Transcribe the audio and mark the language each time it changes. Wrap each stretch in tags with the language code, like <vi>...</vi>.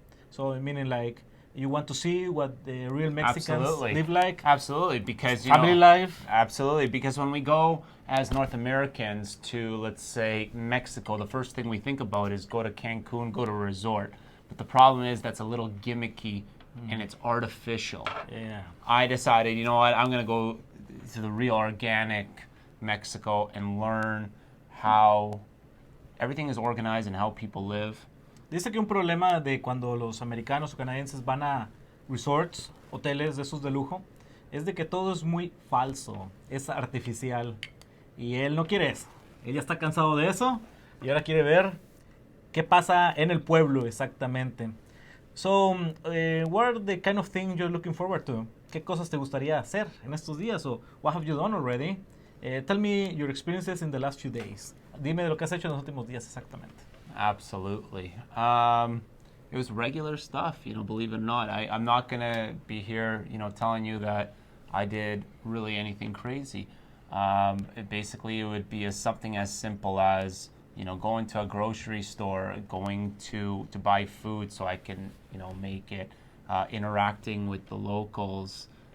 <en>So, meaning like, you want to see what the real Mexicans live like? Absolutely, because, family life? Absolutely, because when we go as North Americans to, let's say, Mexico, the first thing we think about is go to Cancun, go to a resort. But the problem is that's a little gimmicky and it's artificial. Yeah. I decided, you know what, I'm going to go to the real organic Mexico and learn how everything is organized and how people live.</en> <es>Dice que un problema de cuando los americanos o canadienses van a resorts, hoteles de esos de lujo, es de que todo es muy falso, es artificial. Y él no quiere eso. Él ya está cansado de eso y ahora quiere ver qué pasa en el pueblo exactamente.</es> <en>So, what are the kind of things you're looking forward to?</en> <es>¿Qué cosas te gustaría hacer en estos días?</es> <en>O what have you done already? Tell me your experiences in the last few days.</en> <es>Dime de lo que has hecho en los últimos días exactamente.</es> <en>Absolutely. It was regular stuff, believe it or not. I'm not going to be here, telling you that I did really anything crazy. It would be something as simple as, going to a grocery store, going to buy food so I can, make it, interacting with the locals,</en>